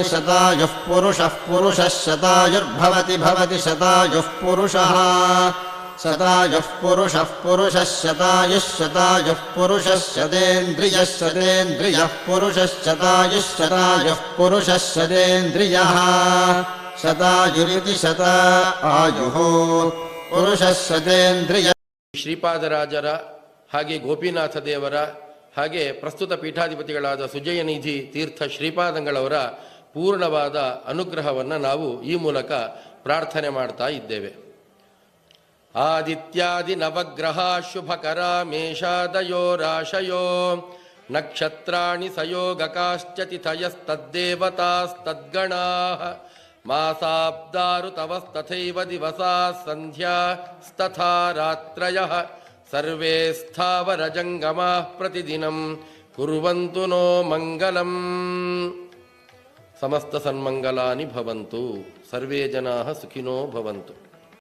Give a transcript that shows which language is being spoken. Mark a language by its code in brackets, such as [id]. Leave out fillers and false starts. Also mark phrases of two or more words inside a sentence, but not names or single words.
[sa] शतायुः पुरुषः पुरुषः शतायुर्भवति भवति शतायुः पुरुषः शतायुः पुरुषः पुरुषः शतायुः शतायुः पुरुषः शतेन्द्रियः शतेन्द्रियः पुरुषः शतायुः शतायुः पुरुषः शतेन्द्रियः शतायुरिति शतायुः पुरुषः शतेन्द्रियः. [kn] ಶ್ರೀಪಾದರಾಜರ ಹಾಗೆ ಗೋಪಿನಾಥ ದೇವರ ಹಾಗೆ ಪ್ರಸ್ತುತ ಪೀಠಾಧಿಪತಿಗಳಾದ ಸುಜಯನಿಧಿ ತೀರ್ಥ ಶ್ರೀಪಾದಂಗಳವರ ಪೂರ್ಣವಾದ ಅನುಗ್ರಹವನ್ನು ನಾವು ಈ ಮೂಲಕ ಪ್ರಾರ್ಥನೆ ಮಾಡ್ತಾ ಇದ್ದೇವೆ. [sa] ಆದಿತ್ಯಾದಿ ನವಗ್ರಹ ಶುಭಕರ ಮೇಷಾದಯೋ ರಾಶಯೋ ನಕ್ಷತ್ರಾಣಿ ಸಯೋಗಕಾಶ್ಚ ತಿಥಯಸ್ತದ್ದೇವತಾಸ್ತದ್ಗಣಾಃ ಮಾಸಾಬ್ದಾರುತವಸ್ತಥೈವ ದಿವಸಾಃ ಸಂಧ್ಯಾಸ್ತಥಾ ರಾತ್ರಯಃ ಸರ್ವೇ ಸ್ಥಾವರಜಂಗಮಾಃ ಪ್ರತಿದಿನಂ ಕುರ್ವಂತು ನೋ ಮಂಗಲಂ. ಸಮಸ್ತ ಸನ್ಮಂಗಲಾನಿ ಭವಂತು. ಸರ್ವೇ ಜನಾಃ ಸುಖಿನೋ ಭವಂತು.